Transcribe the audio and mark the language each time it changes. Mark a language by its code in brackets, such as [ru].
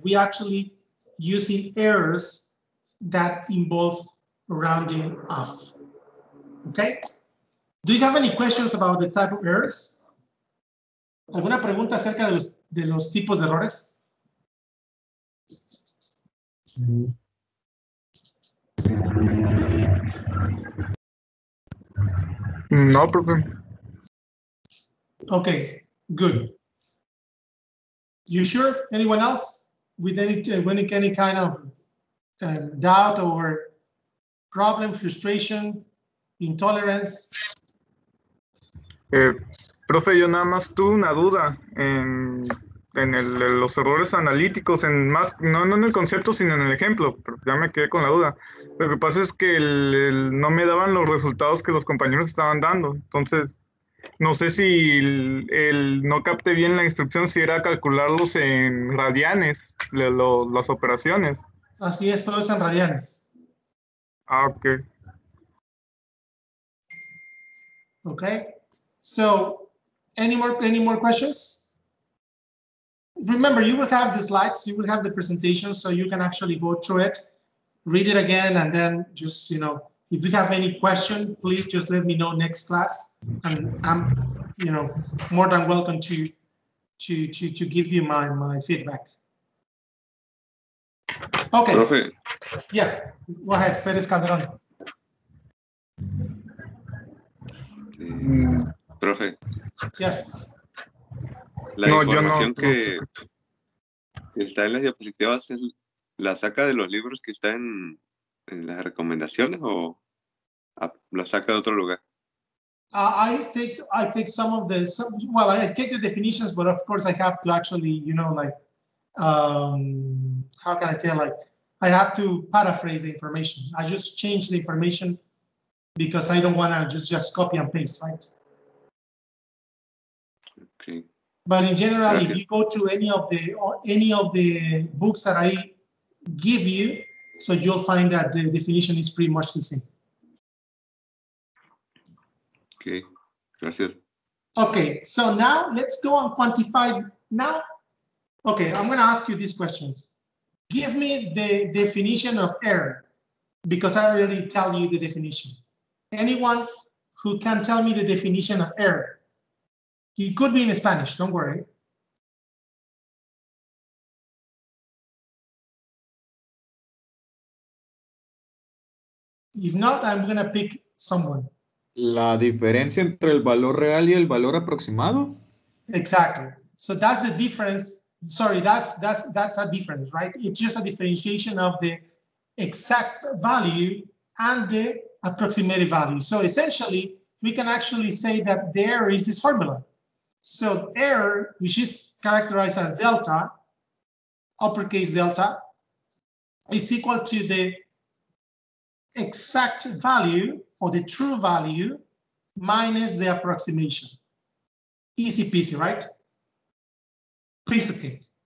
[en] We actually using errors that involve rounding off. Okay? Do you have any questions about the type of errors? [es] ¿Alguna pregunta acerca de los tipos de errores? No, profe. [en] Okay, good. You sure? Anyone else with any kind of doubt or problem, frustration, intolerance? [es] Profe, yo nada más tuve una duda en los errores analíticos, no en el concepto, sino en el ejemplo, pero ya me quedé con la duda. Lo que pasa es que no me daban los resultados que los compañeros estaban dando, entonces no sé si no capté bien la instrucción, si era calcularlos en radianes, las operaciones. Así es, todo es en radianes. Ah, ok. [en] Okay, so any more questions? Remember, you will have the slides, you will have the presentation, so you can actually go through it, read it again, and then just, if you have any question, please just let me know next class, and I'm, more than welcome to give you my feedback. Okay. [es] Profe. [en] Yeah, go ahead, Pérez Calderón. [es] Profe. [en] Yes. [es] La información que está en las diapositivas, ¿la saca de los libros que está en las recomendaciones o la saca de otro lugar? [en] I take some of the, I take the definitions, but of course I have to actually, how can I say, I have to paraphrase the information. I just change the information because I don't want to just copy and paste, right? Okay. But in general, [es] Gracias. [en] if you go to any of the books that I give you, so you'll find that the definition is pretty much the same. [es] Okay. Gracias. [en] Okay, so now let's go and quantify now. Okay, I'm going to ask you these questions. Give me the definition of error, because I already tell you the definition. Anyone who can tell me the definition of error? It could be in Spanish, don't worry. If not, I'm going to pick someone. [es] La diferencia entre el valor real y el valor aproximado. [en] Exactly. So that's the difference. Sorry, that's a difference, right? It's just a differentiation of the exact value and the approximate value. So essentially, we can actually say that there is this formula. So error, which is characterized as delta, uppercase delta, is equal to the exact value or the true value minus the approximation. Easy peasy, right? Piece of cake.